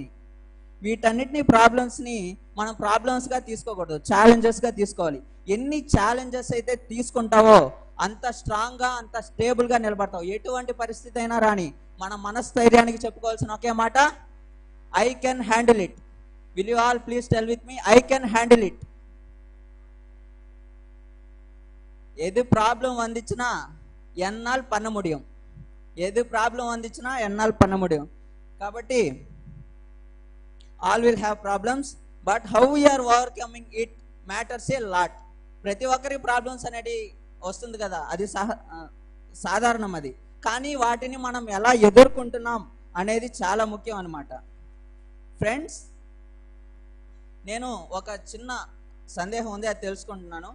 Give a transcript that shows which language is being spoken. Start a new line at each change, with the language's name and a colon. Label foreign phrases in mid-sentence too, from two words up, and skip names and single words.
Telugu: వీటన్నిటిని ప్రాబ్లమ్స్ని మనం ప్రాబ్లమ్స్గా తీసుకోకూడదు, ఛాలెంజెస్గా తీసుకోవాలి. ఎన్ని ఛాలెంజెస్ అయితే తీసుకుంటావో అంత స్ట్రాంగ్గా, అంత స్టేబుల్గా నిలబడతావు. ఎటువంటి పరిస్థితి అయినా రాని మన మనస్థైర్యానికి చెప్పుకోవాల్సిన ఒకే మాట,
English: I can handle it. Will you all please tell with me, I can handle it.
Tamil: எது ப்ராப்ளம் வந்துச்சுன்னா என்னால் பண்ண முடியும், எது ப்ராబ్లం வந்துச்சுன்னா என்னால் பண்ண முடியும்.
English: కాబట్టి all will have problems, but how we are overcoming it matters a lot.
Telugu: ప్రతి ఒక్కరికి ప్రాబ్లమ్స్ అనేది వస్తుంది కదా, అది సాధారణం అది. కానీ వాటిని మనం ఎలా ఎదుర్కొంటున్నాం అనేది చాలా ముఖ్యం అన్నమాట. ఫ్రెండ్స్, నేను ఒక చిన్న సందేహం ఉంది, అది తెలుసుకుంటున్నాను.